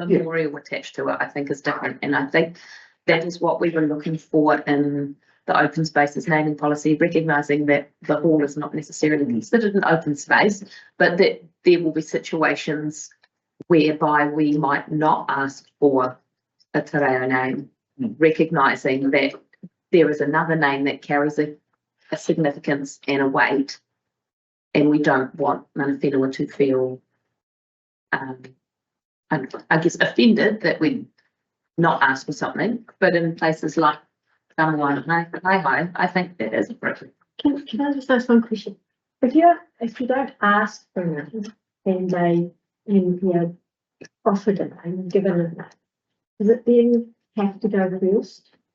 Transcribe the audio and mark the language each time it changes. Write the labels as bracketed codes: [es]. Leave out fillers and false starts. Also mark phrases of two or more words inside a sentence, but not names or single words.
[en] memorial attached to it, I think is different. And I think that is what we were looking for in the open spaces naming policy, recognising that the hall is not necessarily considered an open space, but that there will be situations whereby we might not ask for a [mi] te reo [en] name, recognising that there is another name that carries a significance and a weight. And we don't want [mi] mana whenua [en] to feel, I guess, offended that we not ask for something, but in places like Samoa and Hi, I think that is appropriate. Can I just ask one question? If you don't ask for a name and you're offered a name and given a name, does it then have to go first?